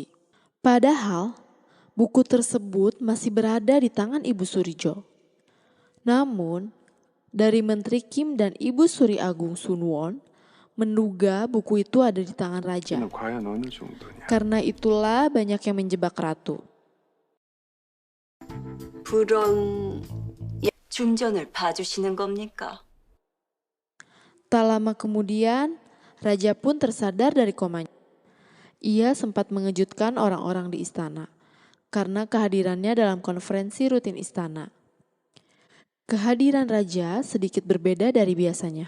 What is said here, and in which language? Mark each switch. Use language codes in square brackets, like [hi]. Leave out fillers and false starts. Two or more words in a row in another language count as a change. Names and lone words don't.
[id] Padahal, buku tersebut masih berada di tangan Ibu Surijo. Namun, dari Menteri Kim dan Ibu Suri Agung Sunwon menduga buku itu ada di tangan raja. Karena itulah banyak yang menjebak ratu. [ko] 그런 중전을 봐주시는 겁니까? [id] Tak lama kemudian, raja pun tersadar dari komanya. Ia sempat mengejutkan orang-orang di istana. karena kehadirannya dalam konferensi rutin istana. Kehadiran raja sedikit berbeda dari biasanya.